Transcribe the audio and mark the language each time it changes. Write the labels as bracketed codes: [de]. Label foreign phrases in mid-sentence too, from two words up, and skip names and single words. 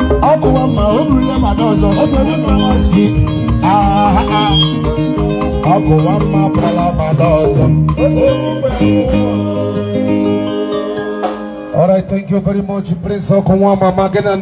[ig] Ọkụ nwa ama o bụrụ ihe abalị ọzọ, otu ihe tere m ọchị. Ah, ah, ah. Ọkụ nwa ama abụrụla abalị ọzọ. [en] All right, thank you very much, Prince Okunwa Mama. Again, and